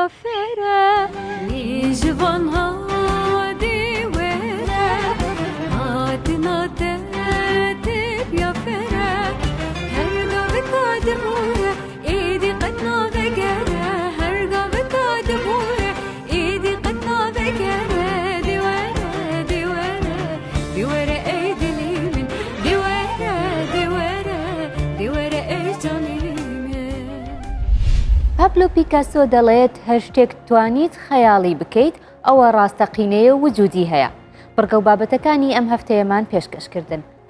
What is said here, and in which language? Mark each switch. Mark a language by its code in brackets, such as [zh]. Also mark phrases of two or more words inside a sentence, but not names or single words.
[ku] fere Nîjivan hadi were hatina te tibya fere her gavika dibure êdî qet navegere her gavika dibure êdî qet navegere diware [ckb] پابلۆ پیکاسۆ دەڵێت هەر شتێک توانیت خەیاڵی بکەیت ئەوە ڕاستەقینەیە وجودی هەیە. بڕگە و بابەتەکانی ئەم هەفتەیەمان پێشکەشکردن.